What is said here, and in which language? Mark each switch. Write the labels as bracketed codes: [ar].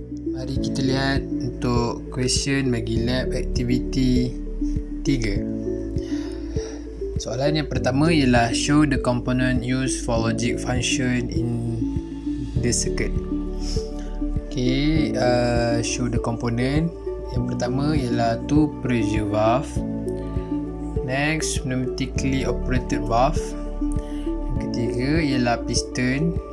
[ms] Mari kita lihat untuk [en] question [ms] bagi [en] lab activity [ms] 3. Soalan yang pertama ialah [en] show the component used for logic function in the circuit. Okay, show the component. [ms] Yang pertama ialah [en] two pressure valve. Next, pneumatically operated valve. [ms] Yang ketiga ialah piston.